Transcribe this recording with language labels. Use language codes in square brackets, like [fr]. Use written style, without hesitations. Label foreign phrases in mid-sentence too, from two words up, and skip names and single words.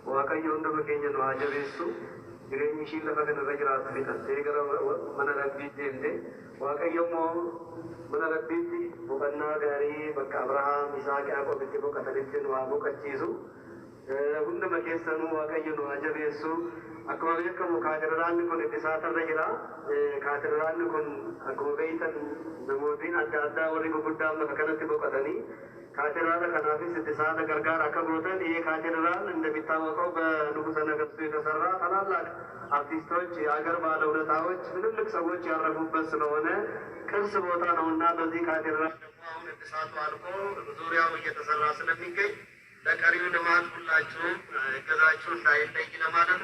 [om] waaqayyo hunduma keenya nu haa jabeessu. Jireenyi ishii lafa kanarra jiraatu fixattee gara mana rabbii deemte waaqayyo immoo mana rabbiitti boqonnaa gaarii bakka Abrahaam Isaaq Yaaqoobitti boqotanitti nu haa boqochiisu. Hunduma keessanuu waaqayyo nu haa jabeessu. Akkuma beekamu kaatedraalli kun Eddisaatarra jira. Kaatedraalli kun akkuma beektan namootni adda addaa warri gurguddaan lafa kanatti boqotanii [am] ካቴድራል ከናፊስ እድሳተ ገርጋር አከብሮተን ይሄ ካቴድራል እንደሚታወቀው በንጉሠ ነገሥቱ የተሰራ ታላላቅ አርቲስቶች የአገር ባለውለታዎች ትልልቅ ሰዎች ያረፉበት ስለሆነ ቅርስ ቦታ ነውና በዚህ ካቴድራል ደግሞ አሁን እድሳቱ አልቆ ዙሪያው እየተሰራ ስለሚገኝ ለቀሪው ልማት ሁላችሁም እገዛችሁ እንዳይለይ ለማለት